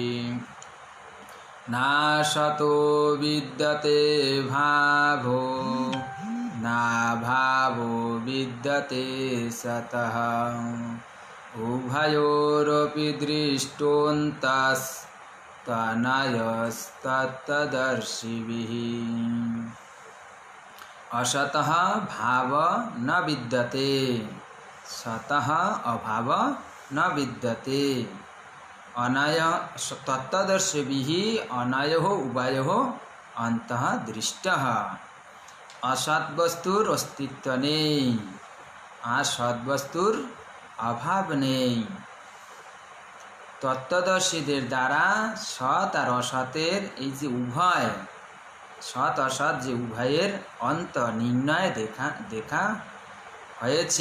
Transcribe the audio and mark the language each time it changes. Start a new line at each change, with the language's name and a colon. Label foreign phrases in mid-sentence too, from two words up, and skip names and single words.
Sanskrit: না সতো বিদ্যতে ভাবো না ভাবো বিদ্যতে সতঃ উভয়োরপি দৃষ্টোন্তস্তনয়োস্তত্তদর্শিভিঃ। असतः भाव न विद्यते, सतः अभाव न विद्यते। अनय तत्तदर्शिभिः अनयोः उभयोः अन्तः दृष्टः।
Bangla: অসৎ বস্তুর অস্তিত্ব নেই আর সদ্বস্তুর অভাব নেই। তত্ত্বদর্শীদের দ্বারা সৎ আর অসতের এই যে উভয়, সৎ অসৎ যে উভয়ের অন্ত নির্ণয় দেখা হয়েছে।